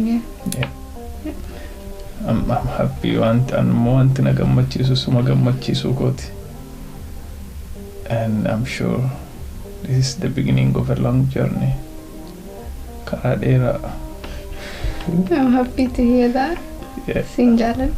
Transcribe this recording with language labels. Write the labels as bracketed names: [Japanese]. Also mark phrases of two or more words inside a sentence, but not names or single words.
[English] yeah. I'm happy and more [Oromo] na gammachiisu suma gammachiisu kooti. [English] And I'm sure this is the beginning of a long journey. [Oromo] Karaa dheeraa. [English] I'm happy to hear that. Yeah. [Oromo] Sin jaalladha.